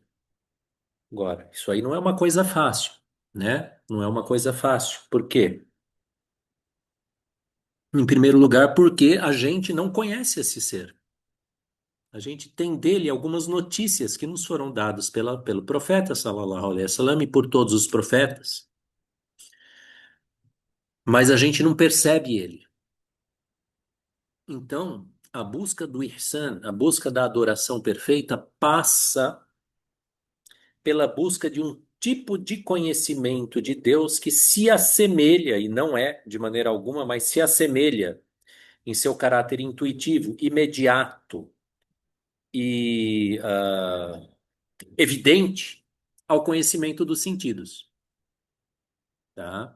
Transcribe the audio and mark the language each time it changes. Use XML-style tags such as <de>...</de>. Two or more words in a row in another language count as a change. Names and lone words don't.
<pt>Agora, isso aí não é uma coisa fácil, né? Não é uma coisa fácil. Por quê? Em primeiro lugar, porque a gente não conhece esse ser. A gente tem dele algumas notícias que nos foram dadas pelo profeta,</pt> <ar>صلى الله عليه وسلم,</ar> <pt>e por todos os profetas, mas a gente não percebe ele. Então, a busca do ihsan, a busca da adoração perfeita, passa pela busca de um tipo de conhecimento de Deus que se assemelha, e não é de maneira alguma, mas se assemelha em seu caráter intuitivo, imediato e evidente ao conhecimento dos sentidos, tá?</pt>